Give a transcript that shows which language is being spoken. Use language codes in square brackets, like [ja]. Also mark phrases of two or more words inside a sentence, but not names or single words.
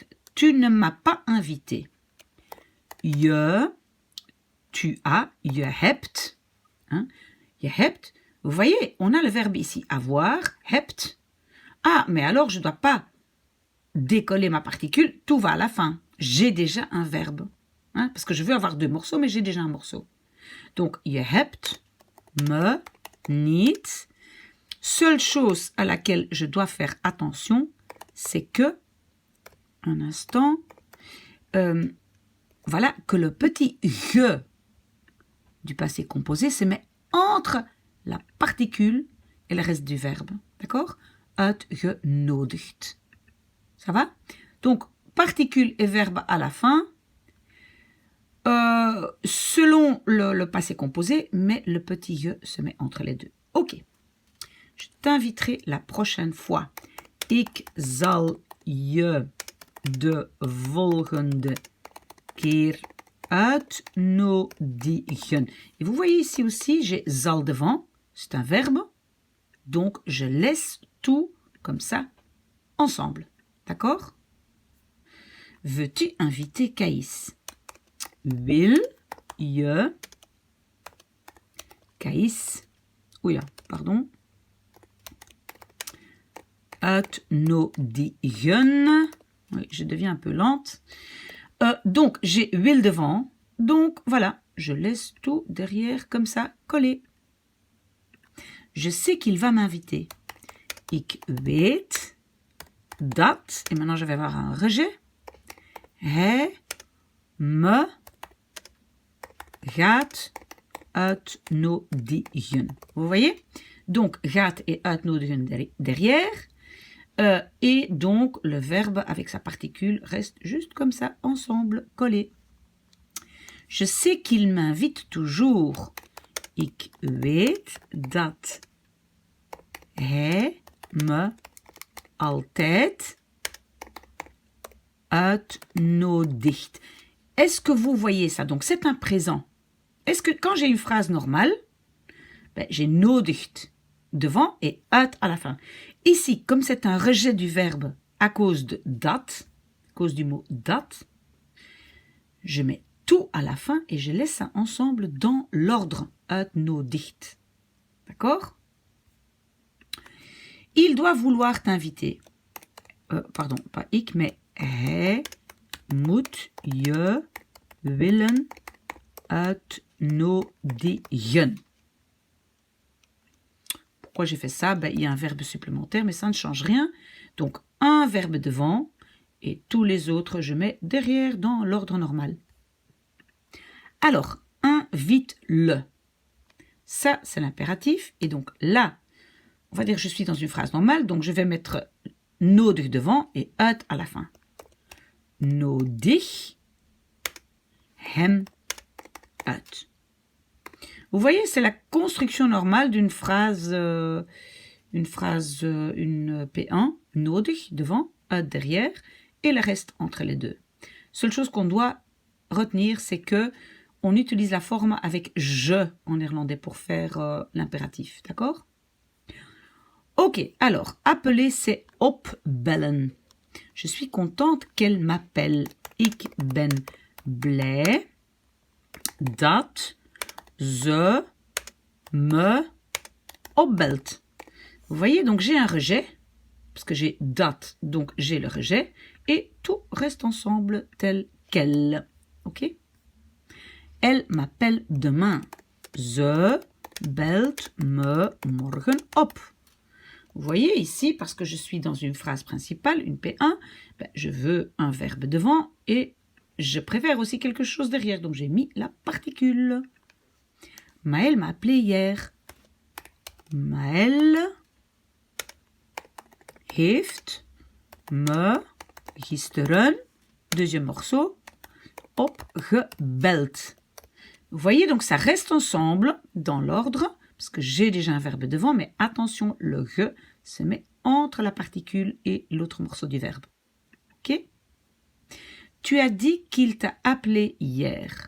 [fr] Tu ne m'as pas invité. Je, tu as, [nl] je hebt. [fr] Hein? [nl] Je hebt. [fr] Vous voyez, on a le verbe ici avoir, hebt. Ah, mais alors je ne dois pas décoller ma particule, tout va à la fin. J'ai déjà un verbe. Hein? Parce que je veux avoir 2 morceaux, mais j'ai déjà un morceau. Donc, [nl] je hebt me niet. [fr] Seule chose à laquelle je dois faire attention, c'est que, un instant, voilà, que le petit je du passé composé se met entre la particule et le reste du verbe. D'accord? Uitgenodigd. Ça va? Donc, particule et verbe à la fin, selon le passé composé, mais le petit je se met entre les deux. Ok. Je t'inviterai la prochaine fois. [nl] Ik zal je de volgende keer uitnodigen. [fr] Et vous voyez ici aussi, j'ai zal devant, c'est un verbe, donc je laisse tout comme ça ensemble. D'accord? Veux-tu inviter Caïs? [nl] Wil je Caïs, oula, pardon, uitnodigen. [fr] Oui, je deviens un peu lente. Donc, j'ai wil devant. Donc, voilà, je laisse tout derrière comme ça, collé. Je sais qu'il va m'inviter. [nl] Ik weet dat, [fr] et maintenant je vais avoir un rejet. [nl] Hij me gaat uitnodigen. [fr] Vous voyez? Donc, gaat et uitnodigen derrière. Et donc, le verbe avec sa particule reste juste comme ça, ensemble, collé. Je sais qu'il m'invite toujours. [nl] Ik weet dat hij me altijd uitnodigt. [fr] Est-ce que vous voyez ça? Donc, c'est un présent. Est-ce que quand j'ai une phrase normale, ben, j'ai nodigt devant et uit à la fin. Ici, comme c'est un rejet du verbe à cause de dat, à cause du mot dat, je mets tout à la fin et je laisse ça ensemble dans l'ordre. Uitnodigt. D'accord? Il doit vouloir t'inviter. Pardon, pas [nl] ik, mais hij moet je willen uitnodigen. [fr] Pourquoi j'ai fait ça? Ben, il y a un verbe supplémentaire, mais ça ne change rien. Donc, un verbe devant et tous les autres, je mets derrière dans l'ordre normal. Alors, invite-le. Ça, c'est l'impératif. Et donc là, on va dire que je suis dans une phrase normale, donc je vais mettre nodig devant et uit à la fin. [nl] Nodig hem uit. [fr] Vous voyez, c'est la construction normale d'une phrase, une P1, nodig devant, uit derrière, et le reste entre les deux. Seule chose qu'on doit retenir, c'est que on utilise la forme avec je en néerlandais pour faire l'impératif, d'accord? Ok, alors, appeler, c'est opbellen. Je suis contente qu'elle m'appelle. [nl] Ik ben blij dat ze me opbelt. [fr] Vous voyez, donc j'ai un rejet, parce que j'ai dat, donc j'ai le rejet, et tout reste ensemble tel quel. Ok? Elle m'appelle demain. [nl] Ze belt me morgen op. [fr] Vous voyez ici, parce que je suis dans une phrase principale, une P1, ben, je veux un verbe devant et je préfère aussi quelque chose derrière. Donc j'ai mis la particule. Maëlle m'a appelé hier. Maëlle [nl] heeft me gisteren, [fr] deuxième morceau, opgebeld. Vous voyez, donc ça reste ensemble dans l'ordre, parce que j'ai déjà un verbe devant, mais attention, le ge se met entre la particule et l'autre morceau du verbe. Ok? Tu as dit qu'il t'a appelé hier.